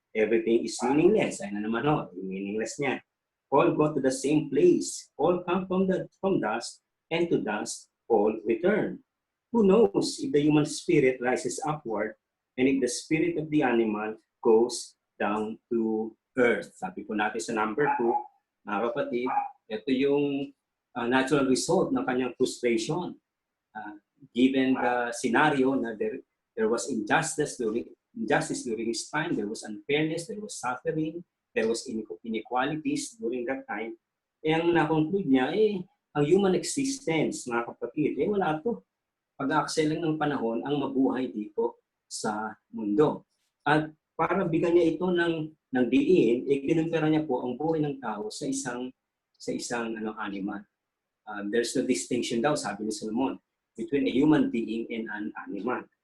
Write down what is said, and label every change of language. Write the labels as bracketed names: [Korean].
[English] Everything is meaningless. [Filipino] Ay na naman ho, yung meaningless niya. [English] All go to the same place. All come from dust, and to dust all return. Who knows if the human spirit rises upward and if the spirit of the animal goes down to earth? [Filipino] Sabi po natin sa number 2, mga kapatid, ito yung natural result ng kanyang frustration. [English] Given the scenario na there was injustice during his time, there was unfairness, there was suffering, there was inequalities during that time. [Filipino] Ang na-conclude niya, ang human existence, mga kapatid, wala to. Pag-aaksel lang ng panahon ang mabuhay dito sa mundo. At para bigyan niya ito ng diin, kinumpara niya po ang buhay ng tao sa isang animal. [English] There's no distinction [Filipino] daw, sabi ni Solomon, [English] between a human being and an animal.